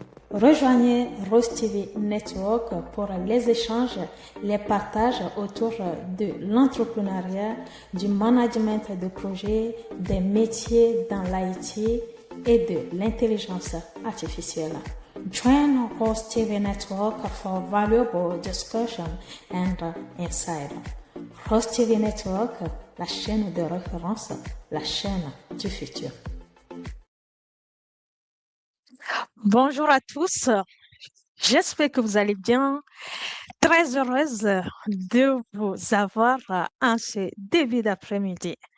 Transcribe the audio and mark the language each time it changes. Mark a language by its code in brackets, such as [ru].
[fr] Rejoignez Rose TV Network pour les échanges, les partages autour de l'entrepreneuriat, du management de projet, des métiers dans l'IT et de l'intelligence artificielle. [en] Join Rose TV Network for valuable discussion and insight. [fr] Rose TV Network, la chaîne de référence, la chaîne du futur. Bonjour à tous, j'espère que vous allez bien. Très heureuse de vous avoir en ce début d'après-midi.